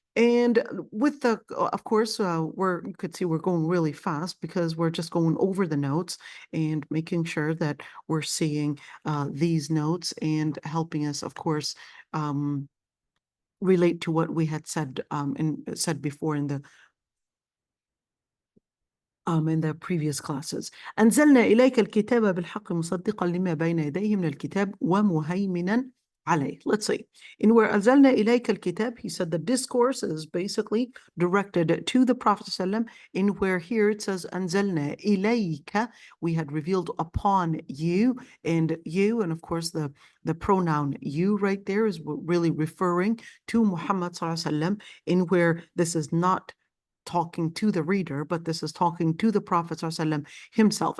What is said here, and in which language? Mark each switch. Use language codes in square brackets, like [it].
[en] And with the, of course, you could see we're going really fast because we're just going over the notes and making sure that we're seeing these notes and helping us, of course, relate to what we had said and said before in the previous classes. [ar] أنزلنا إليك الكتاب بالحق مصدقا لما بين يديه من الكتاب ومهيمنا عليه. [en] Let's see. In where [ar] أنزلنا إليك الكتاب, [en] he said the discourse is basically directed to the Prophet ﷺ. In where here it says [ar] أنزلنا إليك, [en] we had revealed upon you, and of course the pronoun you right there is really referring to Muhammad ﷺ, in where this is not talking to the reader, but this is talking to the Prophet ﷺ himself.